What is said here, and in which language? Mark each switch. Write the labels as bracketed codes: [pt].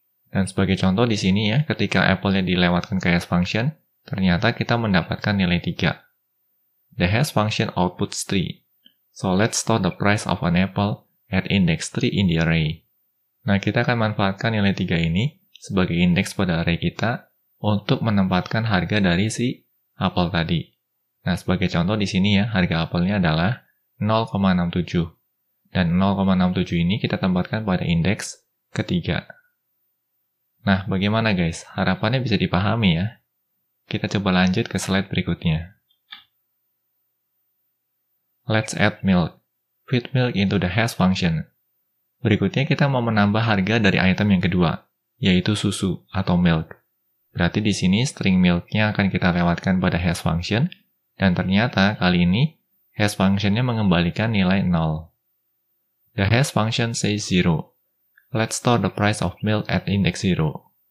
[id] Dan sebagai contoh di sini ya, ketika apple-nya dilewatkan ke hash function, ternyata kita mendapatkan nilai 3. [en] The hash function outputs 3. So let's store the price of an apple at index 3 in the array. [id] Nah, kita akan manfaatkan nilai 3 ini sebagai indeks pada array kita untuk menempatkan harga dari si apel tadi. Nah, sebagai contoh di sini ya, harga apelnya adalah 0,67. Dan 0,67 ini kita tempatkan pada indeks ketiga. Nah, bagaimana guys? Harapannya bisa dipahami ya. Kita coba lanjut ke slide berikutnya. [en] Let's add milk. Feed milk into the hash function. [id] Berikutnya kita mau menambah harga dari item yang kedua, yaitu susu atau milk. Berarti di sini string milk-nya akan kita lewatkan pada hash function, dan ternyata kali ini hash function-nya mengembalikan nilai 0. [en] The hash function says 0. Let's store the price of milk at index 0.